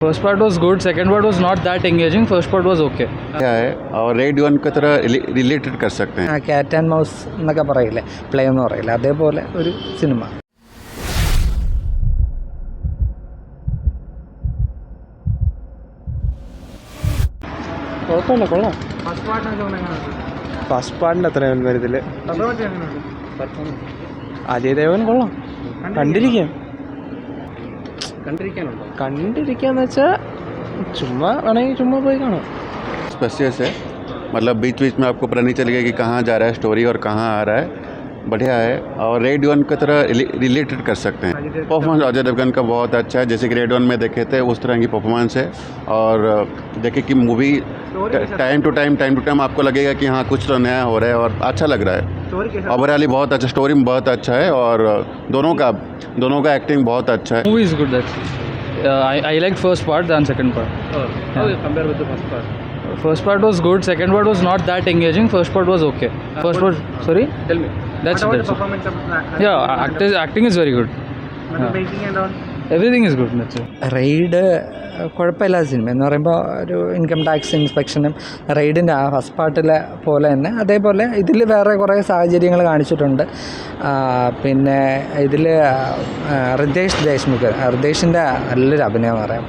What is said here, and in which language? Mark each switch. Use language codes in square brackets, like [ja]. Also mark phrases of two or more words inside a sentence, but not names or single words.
[en] First part was good, second part was not that engaging, first part was okay. [hi] क्या है और रेड वन की तरह रिलेटेड कर सकते हैं. [en] cat and mouse [ml] എന്നൊക്കെ പറയില്ലേ, പ്ലേ എന്ന് പറയില്ല, അതേപോലെ ഒരു സിനിമ. കുഴപ്പമില്ല, കൊള്ളാം. ഫസ്റ്റ് പാർട്ടിൻ്റെ അത്രയും വരുന്നില്ല. അജയ് ദേവൻ കൊള്ളാം, കണ്ടിരിക്കാന്ന് വെച്ചാൽ ചുമ്മാ വേണമെങ്കിൽ ചുമ്മാ പോയി കാണാം. [hi] स्पेसियस है, मतलब बीच बीच में आपको पता नहीं चलेगा कि कहाँ जा रहा है स्टोरी और कहाँ आ रहा है. बढ़िया है और रेड वन की तरह रिलेटेड कर सकते हैं. परफॉर्मेंस अजय देवगन का बहुत अच्छा है, जैसे कि रेड वन में देखे थे उस तरह की परफॉर्मेंस है. और देखे कि मूवी [en] time to time [hi] आपको लगेगा कि हाँ कुछ तो नया हो रहा है और अच्छा लग रहा है. ओवरऑली बहुत अच्छा, स्टोरी में बहुत अच्छा है और दोनों का एक्टिंग बहुत अच्छा है. [en] Movie is good actually. I liked first part than second part. How you compare with the first part? First part was good, second part was not that engaging, first part was okay. First part, sorry? Tell me. That's What about it. the performance of Acting is very good. making and all? Everything is good, that's it. [ml] റെയ്ഡ് കുഴപ്പമില്ലാത്ത സിനിമ എന്ന് പറയുമ്പോൾ ഒരു [en] income tax [ml] ഇൻസ്പെക്ഷനും റെയ്ഡിൻ്റെ ആ ഫസ്റ്റ് പാർട്ടിലെ പോലെ തന്നെ അതേപോലെ ഇതിൽ വേറെ കുറേ സാഹചര്യങ്ങൾ കാണിച്ചിട്ടുണ്ട്. പിന്നെ ഇതിൽ ഋതേഷിൻ്റെ നല്ലൊരു അഭിനയം എന്ന് പറയാം.